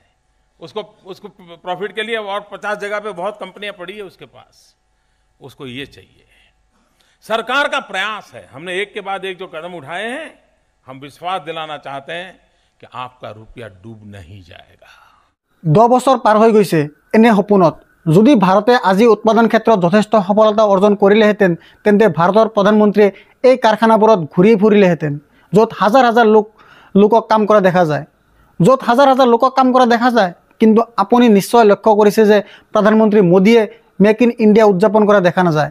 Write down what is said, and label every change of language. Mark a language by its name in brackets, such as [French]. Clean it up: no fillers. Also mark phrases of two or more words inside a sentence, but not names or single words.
[Hindi] उसको प्रॉफिट के लिए और 50 जगह पे बहुत कंपनियां पड़ी है उसके पास। उसको ये चाहिए। सरकार का प्रयास है, हमने एक के बाद एक जो कदम उठाए हैं, हम विश्वास दिलाना चाहते हैं कि आपका रुपया डूब नहीं जाएगा। [Assamese] 10 বছৰ পাৰ হৈ গৈছে এনে সপোনত। যদি ভাৰতে আজি উৎপাদন ক্ষেত্ৰত যথেষ্ট সফলতা অৰ্জন কৰিলেহেঁতেন, তেন্তে ভাৰতৰ প্ৰধানমন্ত্ৰীয়ে এই কাৰখানাবোৰত ঘূৰি ফুৰিলেহেঁতেন, য'ত হাজাৰ হাজাৰ লোকক কাম কৰা দেখা যায়। কিন্তু আপুনি নিশ্চয় লক্ষ্য কৰিছে যে প্ৰধানমন্ত্ৰী মোদীয়ে মেক ইন ইণ্ডিয়া উদযাপন কৰা দেখা নাযায়।